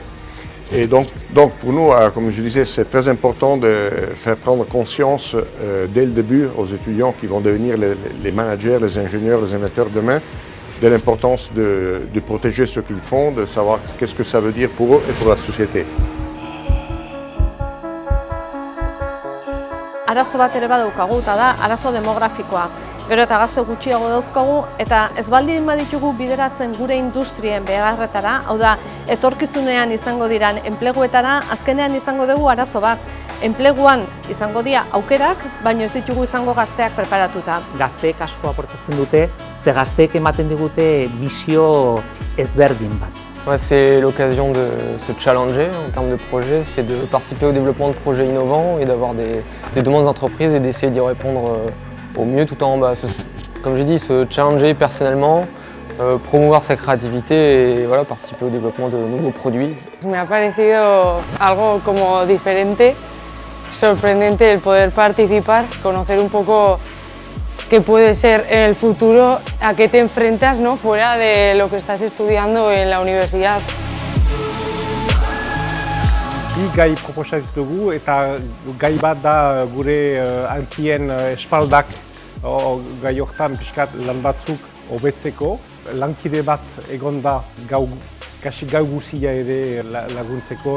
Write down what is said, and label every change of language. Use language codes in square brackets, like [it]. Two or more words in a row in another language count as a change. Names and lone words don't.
[fr] Et donc pour nous, comme je disais, c'est très important de faire prendre conscience dès le début aux étudiants qui vont devenir les managers, les ingénieurs, les inventeurs demain, de l'importance de protéger ce qu'ils font, de savoir qu'est-ce que ça veut dire pour eux et pour la société. [eu] Arazo bat ere badaukagu eta da arazo demografikoa. Gero eta gazte gutxiago dauzkagu eta ez baldin baditugu bideratzen gure industrien beharretara, hau da, etorkizunean izango diran enpleguetara, azkenean izango dugu arazo bat. Enpleguan izango dira aukerak, baina ez ditugu izango gazteak preparatuta. Gazteek asko aportatzen dute, ze gazteek ematen digute bisio ezberdin bat. [fr] C'est l'occasion de se challenger en termes de projets, c'est de participer au développement de projets innovants et d'avoir des demandes d'entreprise et d'essayer d'y répondre au mieux tout en, comme j'ai dit, se challenger personnellement, promouvoir sa créativité et voilà, participer au développement de nouveaux produits. [es] Me ha parecido algo como diferente, sorprendente el poder participar, conocer un poco qué puede ser en el futuro, a qué te enfrentas, ¿no?, fuera de lo que estás estudiando en la universidad. [eu] Bi gai proposatu dugu eta gai bat da gure hankien espaldak gai hortan pixkat lan batzuk hobetzeko. Lankide bat egon da kasi gau guzia ere laguntzeko.